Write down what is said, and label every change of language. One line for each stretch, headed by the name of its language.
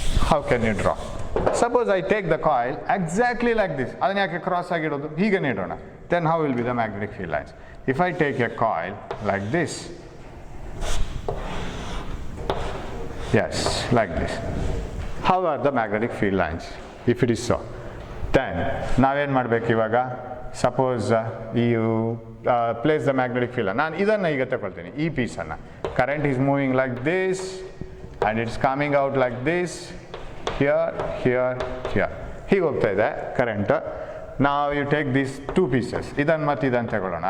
English: How can you draw? Suppose I take the coil exactly like this.
Kannada: ಅದನ್ನ ಯಾಕೆ cross ಆಗಿಡೋದು? ಹೀಗೆ ಇಡೋಣ.
English: Then how will be the magnetic field lines? If I take a coil like this, yes, like this. How are the magnetic field lines if it is so? Then
Kannada: ನಾವೇನು ಮಾಡಬೇಕು ಇವಾಗ?
English: Suppose you place the magnetic field.
Kannada: ನಾನು ಇದನ್ನು ಈಗ ತಗೊಳ್ತೀನಿ, ಈ ಪೀಸನ್ನು.
English: Current is moving like this and it's coming out like this, here here here.
Kannada: ಹೀಗೆ ಹೋಗ್ತಾ ಇದೆ ಕರೆಂಟ್. ನಾವು
English: you take this two pieces,
Kannada: ಇದನ್ನು ಮತ್ತು ಇದನ್ನು ತಗೊಳ್ಳೋಣ.